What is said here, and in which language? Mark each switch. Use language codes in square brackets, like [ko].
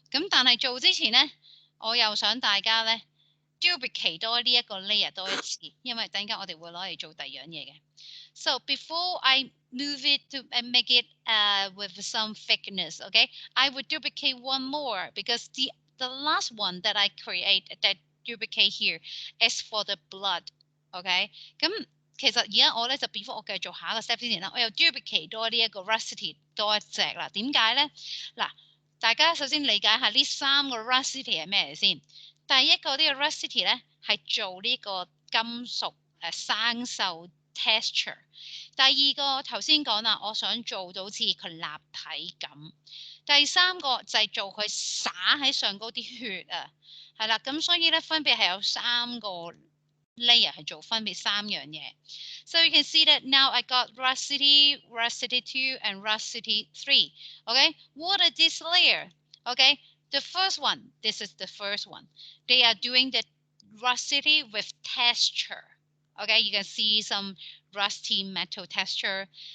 [yue] 咁但係做之前咧，我又想大家咧 duplicate 多呢一個 layer 多一次，因為等間我哋會攞嚟做第二樣嘢嘅。 [en] So before I move it to and make it with some thickness, okay, I would duplicate one more because the last one that I create that duplicate here is for the blood. [yue] OK， 咁其實而家我咧就 before 我繼續下一個 step 之前啦，我又 duplicate 多呢一個 rusty 多一隻啦。點解咧？嗱，大家首先理解下呢三個 rusty 係咩嚟先。第一個呢個 rusty 咧係做呢個金屬生鏽 texture。第二個頭先講啦，我想做到似佢立體感。第三個就係做佢灑喺上高啲血啊，係啦，咁所以咧分別係有三個。 layer 係做分別三樣嘢。 [en] So you can see that now I got rusty, rusty 2 and rusty 3. Okay, what is this layer? Okay, the first one, this is the first one. They are doing the rusty with texture. Okay, you can see some rusty metal texture.